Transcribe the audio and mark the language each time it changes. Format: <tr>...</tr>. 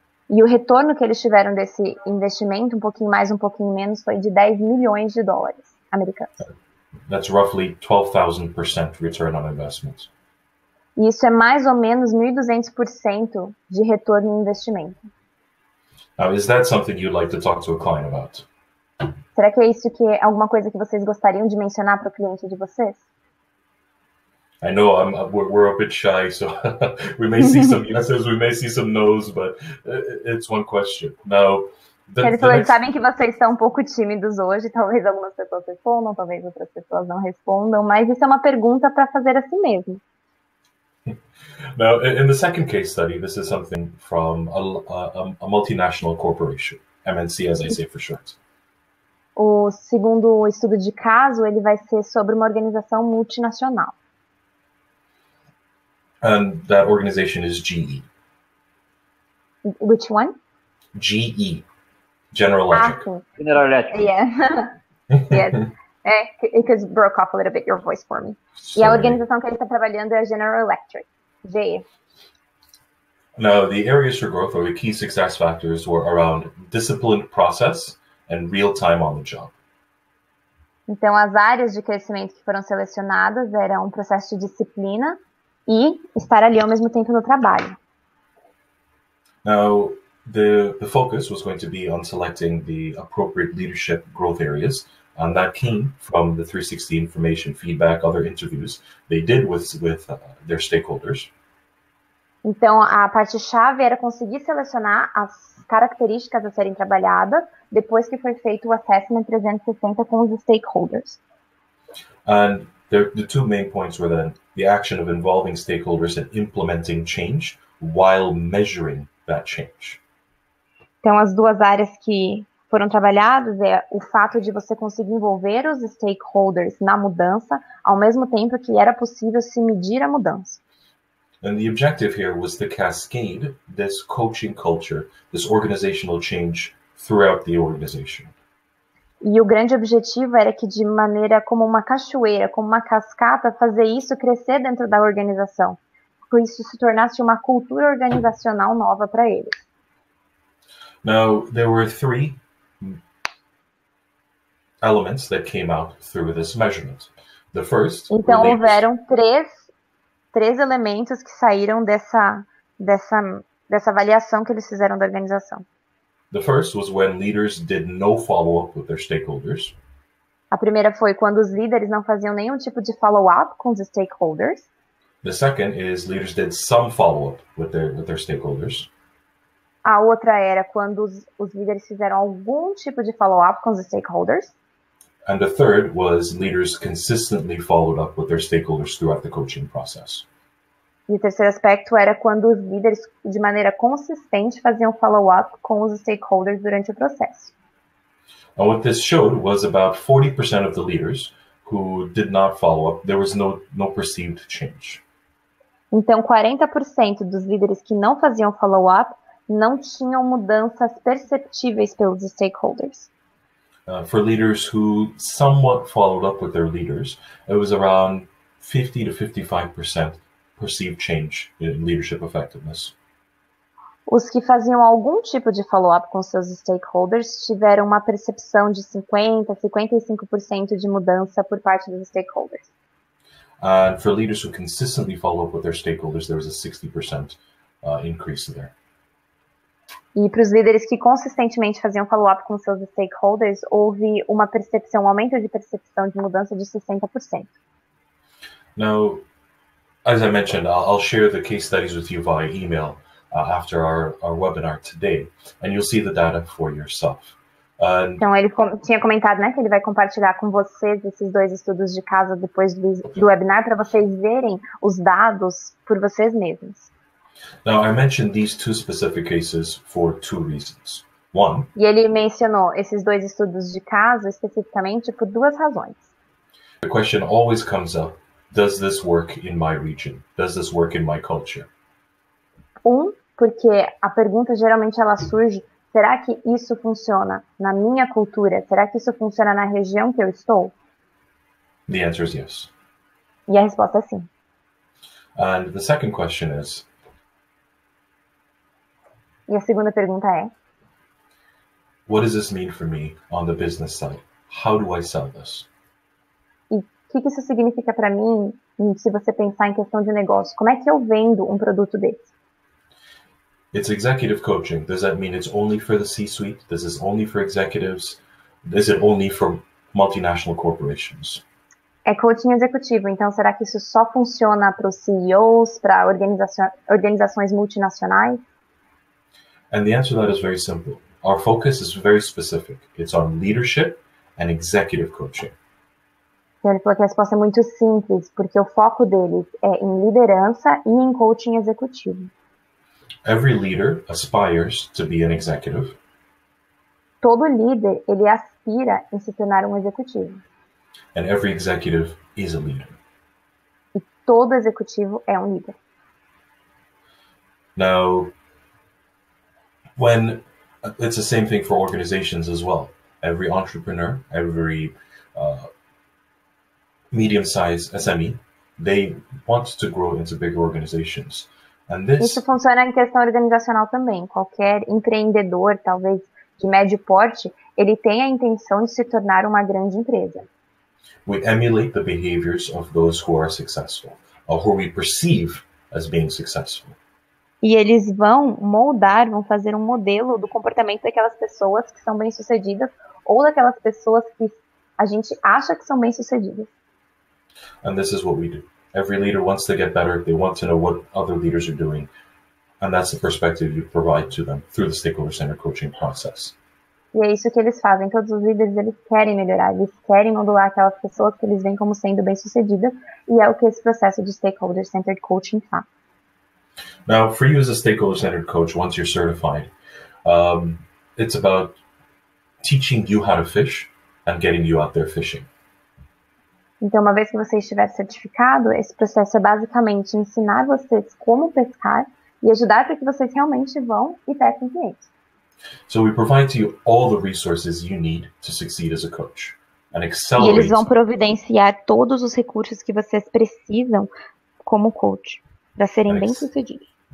<pt>E o retorno que eles tiveram desse investimento, um pouquinho mais, um pouquinho menos, foi de 10 milhões de dólares americanos.</pt> <en>That's roughly 12,000% return on investment.</en> <pt>E isso é mais ou menos 1.200% de retorno em investimento.</pt> <en>Now, is that something you'd like to talk to a client about?</en> <pt>Será que é isso que é alguma coisa que vocês gostariam de mencionar para o cliente de vocês?</pt> <en>I know we're a bit shy, so we may see some yeses, we may see some nos, but it's one question. Now,</en> <pt>Ele falou, eles sabem que vocês estão um pouco tímidos hoje, talvez algumas pessoas respondam, talvez outras pessoas não respondam, mas isso é uma pergunta para fazer a si mesmo.</pt> <en>Now, in the second case study, this is something from a multinational corporation, MNC, as I say for short.</en> <pt>O segundo estudo de caso, ele vai ser sobre uma organização multinacional.</pt> <en>And that organization is GE. Which one? GE, General Electric.</en> <pt>Sim. General Electric.</pt> <en>Yeah. Yes. It just broke off a little bit your voice for me. Sorry.</en> <pt>E a organização que ele está trabalhando é a General Electric, GE.</pt> <en>Now, the areas for growth or the key success factors were around disciplined process and real time on the job.</en> <pt>Então, as áreas de crescimento que foram selecionadas eram um processo de disciplina e estar ali ao mesmo tempo no trabalho.</pt> <en>Now, the focus was going to be on selecting the appropriate leadership growth areas, and that came from the 360 information, feedback, other interviews they did with their stakeholders.</en> <pt>Então, a parte-chave era conseguir selecionar as características a serem trabalhadas depois que foi feito o Assessment 360 com os stakeholders.</pt> <en>And the two main points were then the action of involving stakeholders and implementing change while measuring that change.</en> <pt>Então, as duas áreas que foram trabalhadas é o fato de você conseguir envolver os stakeholders na mudança, ao mesmo tempo que era possível se medir a mudança.</pt> <en>And the objective here was to cascade this coaching culture, this organizational change throughout the organization.</en> <pt>E o grande objetivo era que, de maneira como uma cachoeira, como uma cascata, fazer isso crescer dentro da organização. Que isso se tornasse uma cultura organizacional nova para eles.</pt> <en>Now, there were three elements that came out through this measurement. The first...</en> <pt>Então, houveram três elementos que saíram dessa avaliação que eles fizeram da organização.</pt> <en>The first was when leaders did no follow-up with their stakeholders.</en> <pt>A primeira foi quando os líderes não faziam nenhum tipo de follow-up com os stakeholders.</pt> <en>The second is leaders did some follow-up with their stakeholders.</en> <pt>A outra era quando os líderes fizeram algum tipo de follow-up com os stakeholders.</pt> <en>And the third was leaders consistently followed up with their stakeholders throughout the coaching process.</en> <pt>E o terceiro aspecto era quando os líderes, de maneira consistente, faziam follow-up com os stakeholders durante o processo.</pt> <en>And what this showed was about 40% of the leaders who did not follow up, there was no perceived change.</en> <pt>Então, 40% dos líderes que não faziam follow-up não tinham mudanças perceptíveis pelos stakeholders.</pt> <en>For leaders who somewhat followed up with their leaders, it was around 50 to 55% perceived change in leadership effectiveness.</en> <pt>Os que faziam algum tipo de follow-up com seus stakeholders tiveram uma percepção de 50 a 55% de mudança por parte dos stakeholders.</pt> <en>And for leaders who consistently follow up with their stakeholders, there was a 60% increase there.</en> <pt>E para os líderes que consistentemente faziam follow-up com seus stakeholders, houve uma percepção, um aumento de percepção de mudança de 60%.</pt> <en>Now, as I mentioned, I'll share the case studies with you via email after our webinar today, and you'll see the data for yourself.</en> <pt>Então, ele tinha comentado, né, que ele vai compartilhar com vocês esses dois estudos de caso depois do webinar para vocês verem os dados por vocês mesmos.</pt> <en>Now, I mentioned these two specific cases for two reasons. One,</en> <pt>e ele mencionou esses dois estudos de caso especificamente por duas razões.</pt> <en>The question always comes up, does this work in my region? Does this work in my culture?</en> <pt>Porque a pergunta geralmente ela surge, será que isso funciona na minha cultura? Será que isso funciona na região que eu estou?</pt> <en>The answer is yes.</en> <pt>E a resposta é sim.</pt> <en>And the second question is,</en> <pt>E a segunda pergunta é:</pt> <en>what does this mean for me on the business side? How do I sell this?</en> <pt>e o que isso significa para mim, se você pensar em questão de negócio? Como é que eu vendo um produto desse?</pt> <en>It's executive coaching. Does that mean it's only for the C-suite? Does this only for executives? Is it only for multinational corporations?</en> <pt>É coaching executivo, então será que isso só funciona para os CEOs, para organizações multinacionais?</pt> <en>And the answer to that is very simple. Our focus is very specific. It's on leadership and executive coaching.</en> <pt>Então ele falou que a resposta é muito simples, porque o foco deles é em liderança e em coaching executivo.</pt> <en>Every leader aspires to be an executive.</en> <pt>Todo líder, ele aspira em se tornar um executivo.</pt> <en>And every executive is a leader.</en> <pt>E todo executivo é um líder.</pt> <en>Now, it's the same thing for organizations as well. Every entrepreneur, every medium-sized SME, they want to grow into bigger organizations. And</en> <pt>Isso funciona em questão organizacional também. Qualquer empreendedor, talvez de médio porte, ele tem a intenção de se tornar uma grande empresa.</pt> <en>We emulate the behaviors of those who are successful, or who we perceive as being successful.</en> <pt>E eles vão moldar, vão fazer um modelo do comportamento daquelas pessoas que são bem-sucedidas ou daquelas pessoas que a gente acha que são bem-sucedidas.</pt> <en>And this is what we do. Every leader wants to get better. They want to know what other leaders are doing. And that's the perspective you provide to them through the stakeholder-centered coaching process.</en> <pt>E é isso que eles fazem. Todos os líderes, eles querem melhorar. Eles querem modular aquelas pessoas que eles veem como sendo bem-sucedidas. E é o que esse processo de stakeholder-centered coaching faz.</pt> <en>Now, for you as a stakeholder-centered coach, once you're certified, it's about teaching you how to fish and getting you out there fishing.</en> <pt>Então, uma vez que você estiver certificado, esse processo é basicamente ensinar vocês como pescar e ajudar para que vocês realmente vão e pesquem clientes.</pt> <en>So we provide to you all the resources you need to succeed as a coach and</en> <pt>E</pt> <en>accelerate.</en> <pt>eles vão providenciar todos os recursos que vocês precisam como coach para serem bem-sucedidos.</pt>